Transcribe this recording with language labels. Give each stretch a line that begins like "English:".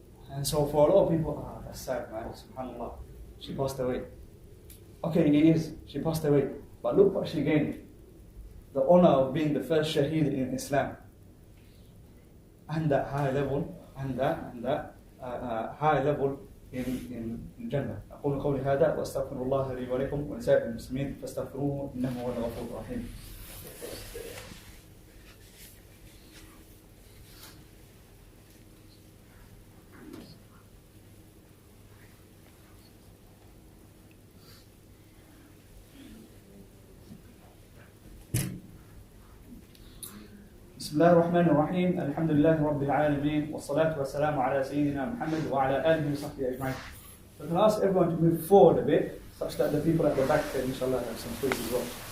English: And so for a lot of people, that's sad, man, subhanAllah. She passed away. Okay, it is. She passed away. But look what she gained. The honor of being the first shaheed in Islam. And that high level, and that high level in Jannah.
Arabic: أقول قولي هذا وأستغفر الله لي ولكم ولسائر المسلمين فاستغفروه إنه هو الغفور الرحيم. بسم الله الرحمن الرحيم الحمد لله رب العالمين والصلاة والسلام على سيدنا محمد وعلى آله وصحبه أجمعين.
English: So can I ask everyone to move forward a bit, such that the people at the back can inshallah have some space as well.